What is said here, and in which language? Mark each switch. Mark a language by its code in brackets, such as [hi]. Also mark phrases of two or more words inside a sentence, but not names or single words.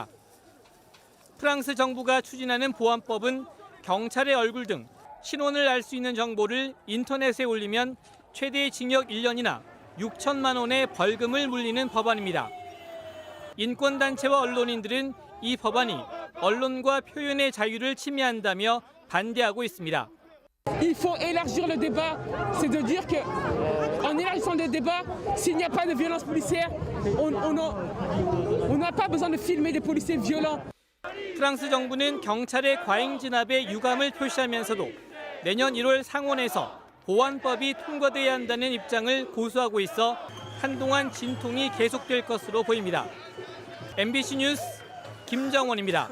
[ko] 프랑스 정부가 추진하는 보안법은 경찰의 얼굴 등 신원을 알 수 있는 정보를 인터넷에 올리면 최대 징역 1년이나 6천만 원의 벌금을 물리는 법안입니다. 인권단체와 언론인들은 이 법안이 언론과 표현의 자유를 침해한다며 반대하고 있습니다. [fr] Il faut élargir le débat, c'est de dire que en élargissant le débat, s'il n'y a pas de violence policière, on n'a pas besoin de filmer des policiers violents. [ko] 프랑스 정부는 경찰의 과잉 진압에 유감을 표시하면서도 내년 1월 상원에서 보안법이 통과돼야 한다는 입장을 고수하고 있어 한동안 진통이 계속될 것으로 보입니다. MBC 뉴스 김정원입니다.